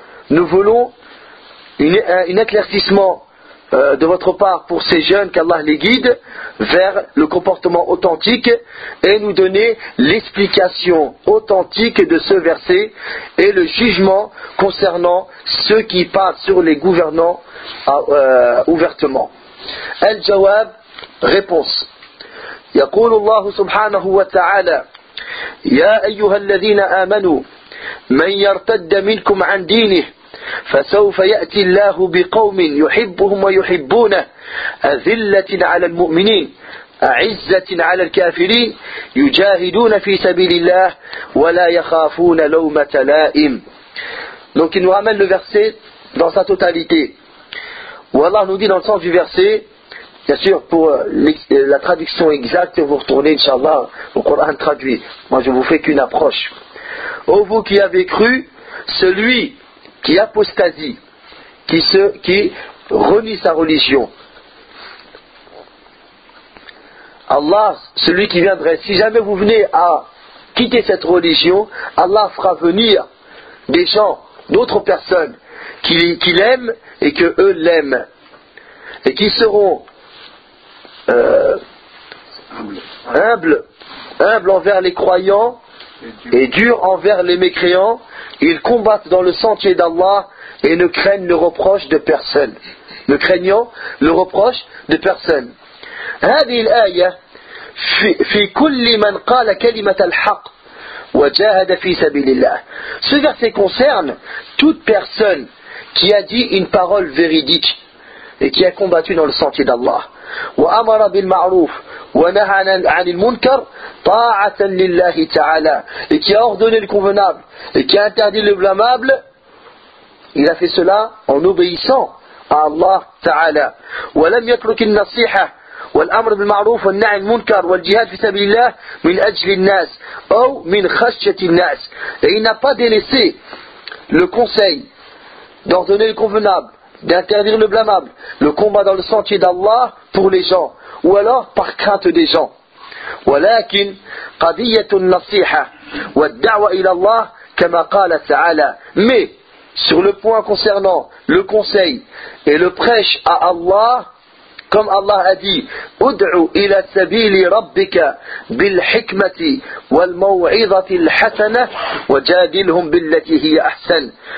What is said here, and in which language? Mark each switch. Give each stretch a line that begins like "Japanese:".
French: Nous voulons un éclaircissement de votre part pour ces jeunes, qu'Allah les guide vers le comportement authentique et nous donner l'explication authentique de ce verset et le jugement concernant ceux qui parlent sur les gouvernants ouvertement. Al-Jawab, réponse.
Arabic: يقول الله سبحانه وتعالى يا أيها الذين آمنوا من يرتد منكم عن دينه فسوف يأتي الله بقوم يحبهم ويحبونه أذلة على المؤمنين أعزة على الكافرين يجاهدون في سبيل الله ولا يخافون لومة لائم.
French: Donc il nous ramène le verset dans sa totalité. Où Allah nous dit dans le sens du verset, bien sûr pour la traduction exacte, vous retournez inshallah au Coran traduit. Moi je vous fais qu'une approche. Ô vous qui avez cru, celui qui apostasie, qui renie sa religion. Allah, celui qui viendrait, si jamais vous venez à quitter cette religion, Allah fera venir des gens, d'autres personnes, qui l'aiment et que eux l'aiment. Et qui seront humbles envers les croyants et durs envers les mécréants. Ils combattent dans le sentier d'Allah et ne craignent le reproche de personne. Ne craignant le reproche de personne.
Arabic: هذه الآية في كل من قال كلمة الحق وجاهد في سبيل الله.
French: Ce verset concerne toute personne qui a dit une parole véridique et qui a combattu dans le sentier d'Allah.
Arabic: وأمر بالمعروف ونهى عن المنكر طاعة لله تعالى.
French: Et qui a ordonné le convenable et qui a interdit le blâmable il a fait cela en obéissant à Allah Ta'ala.
Arabic: وَلَمْ يَتْرُكِ النَّصِيحَةِ وَالْأَمْرِ بِالْمَعْرُوفِ وَالنَّعِ الْمُنْكَرِ وَالْجِهَادِ فِي سَبِيلِ اللَّهِ مِنْ أَجْلِ النَّاسِ أَوْ مِنْ خَشْيَةِ النَّاسِ.
French: Et il n'a pas délaissé le conseil d'ordonner le convenable, d'interdire le blâmable, le combat dans le sentier d'Allah pour les gens, ou alors par crainte des gens.
Arabic: ولكن قضية النصيحة والدعوة إلى الله كما قال تعالى.
French: Mais sur le point concernant le conseil et le prêche à Allah, comme Allah a dit,
Arabic: ادعو إلى سبيل ربك بالحكمة والموعظة الحسنة وجادلهم بالتي هي أحسن.